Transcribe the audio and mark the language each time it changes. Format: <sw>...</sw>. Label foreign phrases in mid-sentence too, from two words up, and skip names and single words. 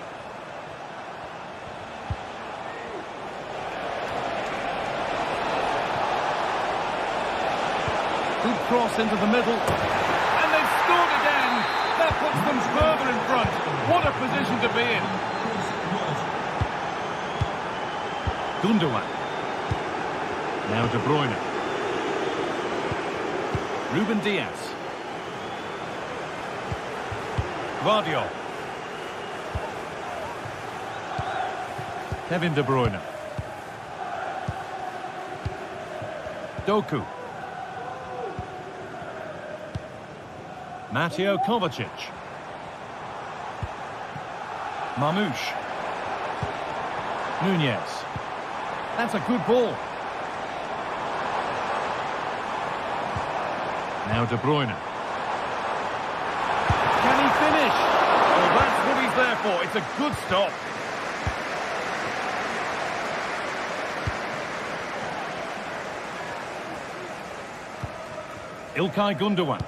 <en>Good cross into the middle. And they've scored again. That puts them further in front. What a position to be in. Gundogan. Now De Bruyne. Ruben Dias. Guardiol. Kevin De Bruyne. Doku. Mateo Kovacic. Mamouche. Nunes. That's a good ball. Now De Bruyne. Can he finish? Well, that's what he's there for. It's a good stop. Ilkay Gundogan.</en>